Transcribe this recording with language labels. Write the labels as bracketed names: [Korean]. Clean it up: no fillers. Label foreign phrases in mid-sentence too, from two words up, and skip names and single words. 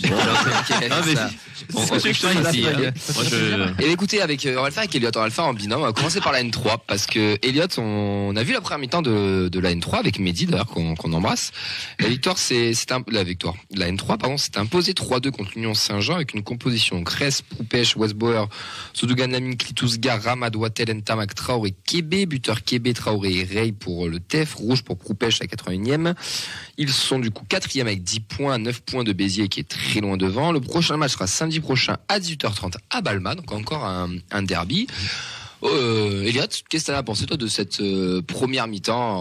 [French] Et écoutez, on va le faire avec Elliot, on va le faire en binôme. On va commencer par la N3 parce que Elliot, on a vu la première mi-temps de la N3 avec Mehdi d'ailleurs qu'on embrasse. La N3 pardon, s'est imposée 3-2 contre l'Union Saint-Jean avec une composition Cress, Proupèche, Westbauer, Soudugan Lamine, Klitousgar, Ramad, Watel, Ntamak, Traoré, Kébé, buteur Kébé, Traoré et Rey pour le TEF, rouge pour Proupèche à 81e. Ils sont du coup 4e avec 10 points, 9 points de Béziers qui est très loin devant. Le prochain match sera samedi prochain à 18h30 à Balma, donc encore un derby. Elliot, qu'est-ce que tu as pensé toi de cette première mi-temps?